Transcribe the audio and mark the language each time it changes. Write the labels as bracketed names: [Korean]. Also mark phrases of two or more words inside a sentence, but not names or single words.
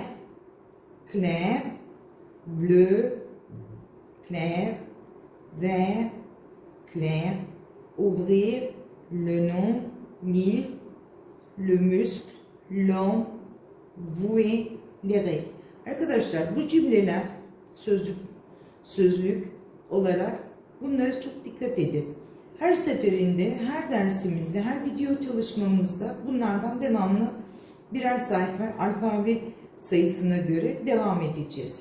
[French] Clair. Bleu. Clair. Vert. Clair. Ouvrir. Le nom. L'île. Le muscle. L'homme. Vouer. Les règles. [Turkish] Arkadaşlar bu cümleler sözlük olarak bunlara çok dikkat edin. Her seferinde, her dersimizde, her video çalışmamızda bunlardan devamlı birer sayfa alfabe sayısına göre devam edeceğiz.